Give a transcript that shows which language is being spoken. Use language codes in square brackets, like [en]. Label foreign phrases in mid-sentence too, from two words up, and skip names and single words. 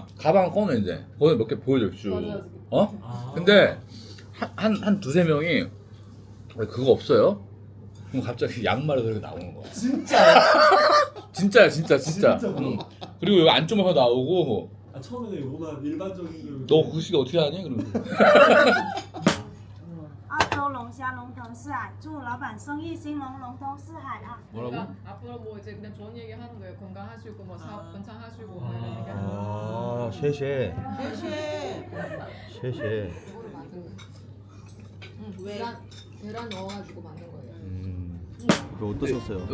[ko] 가방 꺼내 이제. 거기 몇 개 보여줘 쭉. 어? 근데 한 두세 명이 그거 없어요? 그럼 갑자기 양말을 그렇게 나오는 거야. 진짜야? 진짜. 응. 그리고 여기 안쪽에서 나오고. 아 처음에는 뭔가 일반적인 너 그 시기 어떻게 하니? 그러고. [zh] 澳洲龙虾龙腾四海，祝老板生意兴隆，龙腾四海啊！ [ko] 뭐라고? 앞으로 뭐 이제 그냥 좋은 얘기 하는 거예요. 건강하시고 뭐 사업 번창하시고 뭐 이런 얘기. [zh] 아, 谢谢。谢谢. [ko] 계란 넣어가지고 만든 거예요. 이거 어떠셨어요?